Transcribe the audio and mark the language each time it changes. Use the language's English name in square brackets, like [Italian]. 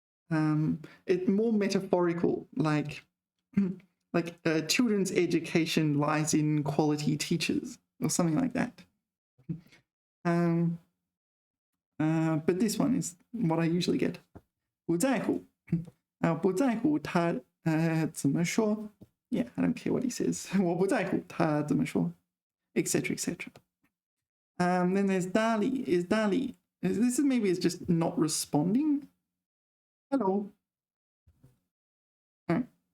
[English] It's more metaphorical, like children's education lies in quality teachers or something like that. But this one is what I usually get. 不在乎不在乎他怎么说 Yeah, I don't care what he says. [Chinese] 我不在乎他怎么说 etc. [English] etc. Then there's Dali. Is Dali. This is maybe it's just not responding. Hello. All right.